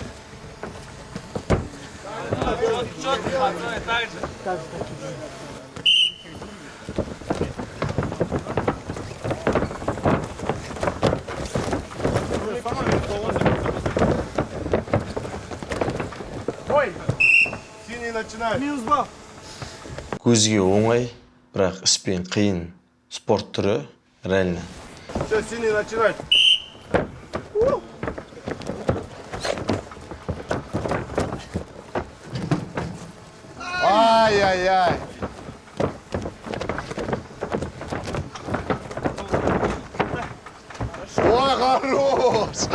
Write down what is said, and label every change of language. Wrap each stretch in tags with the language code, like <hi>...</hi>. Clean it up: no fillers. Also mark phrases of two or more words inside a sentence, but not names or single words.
<ru>Четко, так же! Ой! Синий начинай! Минус бал!</ru> <kk>Көзге оңай, бірақ іспен қиын спорт түрі,</kk> <ru>реально. Все, синий начинай! Ай-яй-яй! Ой, хорош!</ru>